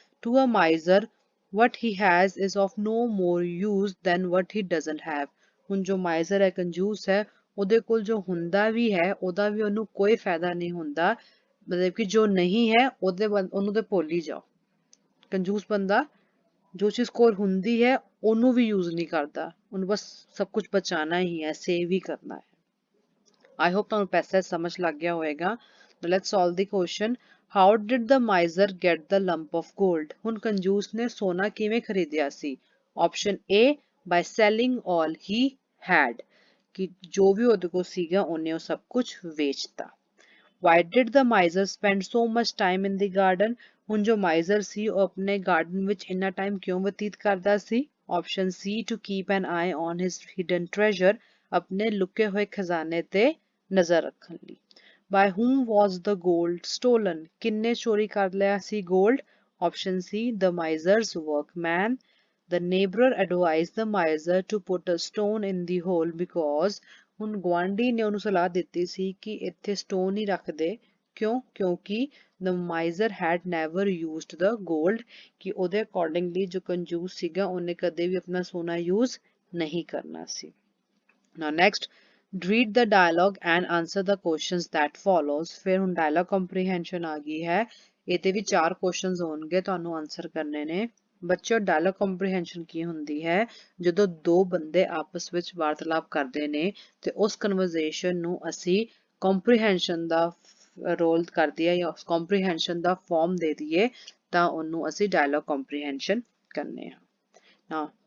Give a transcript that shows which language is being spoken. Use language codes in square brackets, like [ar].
[en] To a miser, what he has is of no more use than what he doesn't have. [pa] ਹੁਣ ਜੋ ਮਾਈਜ਼ਰ ਹੈ ਕੰਜੂਸ ਹੈ ਉਹਦੇ ਕੋਲ ਜੋ ਹੁੰਦਾ ਵੀ ਹੈ ਉਹਦਾ ਵੀ ਉਹਨੂੰ ਕੋਈ ਫਾਇਦਾ ਨਹੀਂ ਹੁੰਦਾ ਮਤਲਬ ਕਿ ਜੋ ਨਹੀਂ ਹੈ ਉਹਨੂੰ ਤੇ ਭੁੱਲ ਹੀ ਜਾਓ। ਕੰਜੂਸ ਬੰਦਾ ਜੋ ਚੀਜ਼ ਕੋਲ ਹੁੰਦੀ ਹੈ ਉਹਨੂੰ ਵੀ ਯੂਜ਼ ਨਹੀਂ ਕਰਦਾ ਉਹਨੂੰ ਬਸ ਸਭ ਕੁਝ ਬਚਾਉਣਾ ਹੀ ਹੈ ਸੇਵ ਹੀ ਕਰਨਾ ਹੈ। [en] I hope [pa] ਤੁਹਾਨੂੰ ਪੈਸੇਜ ਸਮਝ ਲੱਗ ਗਿਆ ਹੋਵੇਗਾ। [en] Let's solve the question how did the miser get the lump of gold. [pa] ਹੁਣ ਕੰਜੂਸ ਨੇ ਸੋਨਾ ਕਿਵੇਂ ਖਰੀਦਿਆ ਸੀ। Option A [en] by selling all he had [pa] ਕਿ ਜੋ ਵੀ ਉਹਦੇ ਕੋਲ ਸੀਗਾ ਉਹਨੇ ਉਹ ਸਭ ਕੁਝ ਵੇਚਤਾ। [en] Why did the miser spend so much time in the garden? [pa] ਹੁਣ ਜੋ ਮਾਈਜ਼ਰ ਸੀ ਉਹ ਆਪਣੇ ਗਾਰਡਨ ਵਿੱਚ ਇੰਨਾ ਟਾਈਮ ਕਿਉਂ ਬਤੀਤ ਕਰਦਾ ਸੀ। Option ਸੀ [en] to keep an eye on his hidden treasure [pa] ਆਪਣੇ ਲੁਕੇ ਹੋਏ ਖਜ਼ਾਨੇ ਤੇ ਨਜ਼ਰ ਰੱਖਣ ਲਈ। [en] By whom was the gold stolen? [pa] ਕਿੰਨੇ ਚੋਰੀ ਕਰ ਲਿਆ ਸੀ gold. [en] Option C the miser's workman. The neighbor advised the miser to put a stone in the hole because [pa] ਹੁਣ ਗੁਆਂਢੀ ਨੇ ਉਹਨੂੰ ਸਲਾਹ ਦਿੱਤੀ ਸੀ ਕਿ ਇੱਥੇ ਸਟੋਨ ਹੀ ਰੱਖ ਦੇ ਕਿਉਂ ਕਿਉਂਕਿ [en] the miser had never used the gold [pa] ਕਿ ਉਹਦੇ ਅਕੋਰਡਿੰਗਲੀ ਜੋ ਕੰਜੂਸ ਸੀਗਾ ਉਹਨੇ ਕਦੇ ਵੀ ਆਪਣਾ ਸੋਨਾ ਯੂਜ਼ ਨਹੀਂ ਕਰਨਾ ਸੀ। [en] Now next read the dialogue and answer the questions that follows। [pa] ਫਿਰ ਹੁਣ dialogue comprehension ਆ ਗਈ ਹੈ ਇਹਦੇ ਵੀ 4 questions ਹੋਣਗੇ ਤੁਹਾਨੂੰ ਆਨਸਰ ਕਰਨੇ ਨੇ। ਬੱਚਿਓ ਡਾਇਲੌਗ ਕੰਪਰੀਹੈਂਸ਼ਨ ਕੀ ਹੁੰਦੀ ਹੈ ਜਦੋਂ ਦੋ ਬੰਦੇ ਆਪਸ ਵਿੱਚ ਵਾਰਤਾਲਾਪ ਕਰਦੇ ਨੇ ਤੇ ਉਸ ਕਨਵਰਸੇਸ਼ਨ ਨੂੰ ਅਸੀਂ ਕੰਪਰੀਹੈਂਸ਼ਨ ਦਾ ਰੋਲ ਕਰ ਦਈਏ ਜਾਂ ਕੰਪਰੀਹੈਂਸ਼ਨ ਦਾ ਫਾਰਮ ਦੇ ਦਈਏ ਤਾਂ ਉਹਨੂੰ ਅਸੀਂ ਡਾਇਲੌਗ ਕੰਪਰੀਹੈਂਸ਼ਨ ਕਰਨੇ ਹਾਂ।